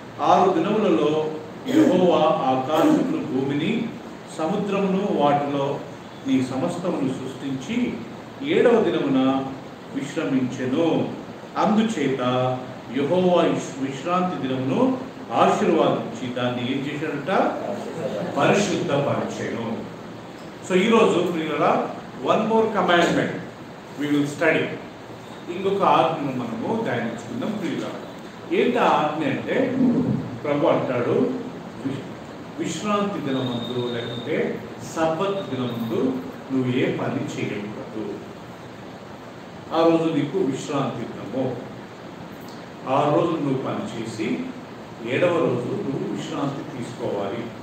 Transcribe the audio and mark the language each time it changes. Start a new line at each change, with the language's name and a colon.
Telugu: 6 దినములలో యెహోవా ఆకాశమును, భూమిని, సముద్రమును, వాటిలో నీ సమస్తమును సృష్టించి 7వ దినమున విశ్రమించెను. అందుచేత యెహోవా విశ్రాంతి దినమును ఆశీర్వాదించి దాన్ని ఏం చేశాడట? పరిశుద్ధపరిచెను. సో ఈరోజు ప్రియులారా,
English: 1 more commandment we will study.
Telugu: ఇంకొక ఆజ్ఞను మనము ధ్యానించుకుందాం ప్రియులారా. ఏంటి ఆ ఆజ్ఞ అంటే, ప్రభు అంటాడు, విశ్రాంతి దినమందు లేకుంటే సబ్బత్ దినమందు నువ్వు ఏ పని చేయకూడదు. ఆ రోజు నీకు విశ్రాంతి దినము. 6 రోజులు నువ్వు పని చేసి 7వ రోజు నువ్వు విశ్రాంతి తీసుకోవాలి.